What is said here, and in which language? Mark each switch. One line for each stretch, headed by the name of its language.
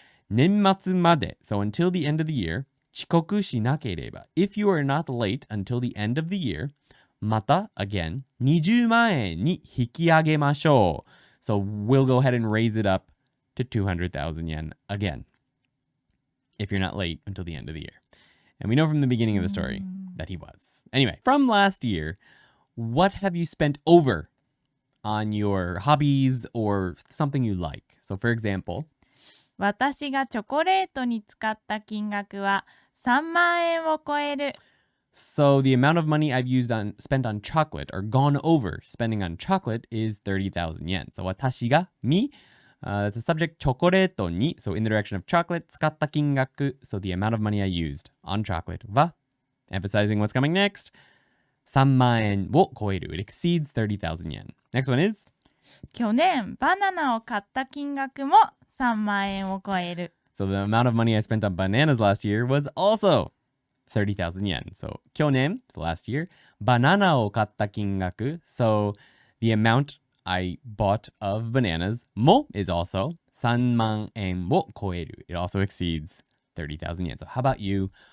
Japanese: 年末まで
English: so until the end of the year
Japanese: 遅刻しなければ
English: if you are not late until the end of the year
Japanese: また
English: again
Japanese: 20万円に引き上げましょう
English: So we'll go ahead and raise it up to 200,000 yen again if you're not late until the end of the year. And we know from the beginning of the story that he was. Anyway, from last year, what have you spent over on your hobbies or something you like? So for example,
Japanese: 私がチョコレートに使った金額は3万円を超える。
English: So the amount of money I've spent on chocolate or gone over spending on chocolate is 30,000 yen. So
Japanese: 私が
English: me, that's a subject
Japanese: チョコレートに
English: so in the direction of chocolate
Japanese: 使った金額
English: so the amount of money I used on chocolate は emphasizing what's coming next
Japanese: 3万円を超える
English: it exceeds 30,000 yen. Next one is
Japanese: 去年バナナを買った金額も3万円を超える。
English: so the amount of money I spent on bananas last year was also 30,000 yen. So
Japanese: 去年
English: so last year
Japanese: バナナを買った金額
English: so the amount I bought of bananas も is also
Japanese: 3万円を超える
English: it also exceeds 30,000 yen. So how about you?